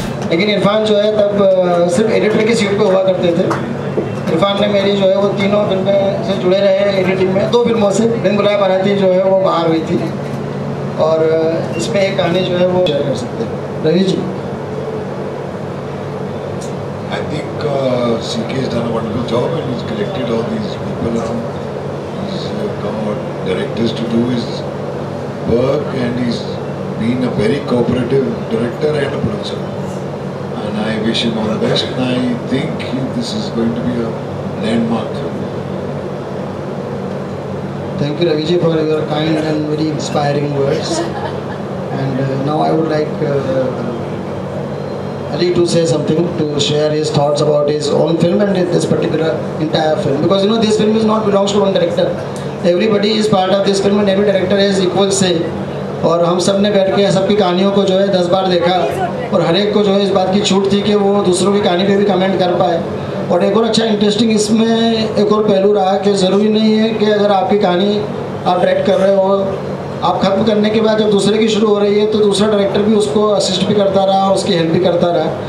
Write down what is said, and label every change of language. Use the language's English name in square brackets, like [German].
[Hindi] लेकिन इरफान जो है तब सिर्फ एडिटर की सीट पे हुआ करते थे। इरफान ने मेरी जो है वो तीनों फिल्में से जुड़े रहे एडिटिंग में, 2 फिल्मों से। बिन बुलाए बाराती जो है वो बाहर हुई थी, और इसमें एक कहानी जो है वो शेयर कर सकते हैं। Ravi ji. [English] I think CK has done a wonderful job and he's collected all these people around. He's got directors to do his work and he's been a very cooperative director and a producer. And I wish him all the best and I think this is going to be a landmark film. Thank you Ravi ji for your kind and very inspiring words. And now I would like Ali to say something, to share his thoughts about his own film and this particular entire film, because you know this film is not belongs to one director. Everybody is part of this film and every director has equal say. [Hindi] और हम सब ने बैठ के सबकी कहानियों को जो है 10 बार देखा और हर एक को जो है इस बात की छूट थी कि वो दूसरों की कहानी पे भी कमेंट कर पाए। और एक और अच्छा इंटरेस्टिंग इसमें एक और पहलू रहा कि ज़रूरी नहीं है कि अगर आपकी कहानी आप डायरेक्ट कर रहे हो, आप ख़त्म करने के बाद जब दूसरे की शुरू हो रही है तो दूसरा डायरेक्टर भी उसको असिस्ट भी करता रहा, उसकी हेल्प भी करता रहा।